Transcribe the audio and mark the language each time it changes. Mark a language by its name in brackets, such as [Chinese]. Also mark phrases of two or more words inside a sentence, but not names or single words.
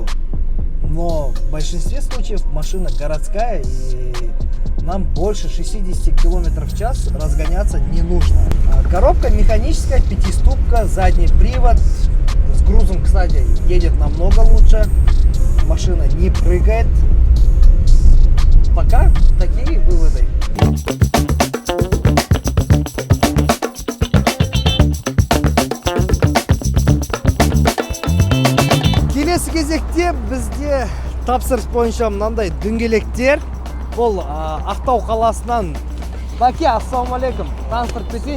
[Russian] Но в большинстве случаев машина городская, и нам больше 60 км в час разгоняться не нужно. Коробка механическая, 5-ступка, задний привод. С грузом, кстати, едет намного лучше. Машина не прыгает. Пока такие выводы. [Kazakh] Келесі кезекте бізде тапсырыс бойынша мынандай дөңгелектер. Бұл Ақтау қаласынан. Баке, ассалаумалейкум. Таныстырып кетейін.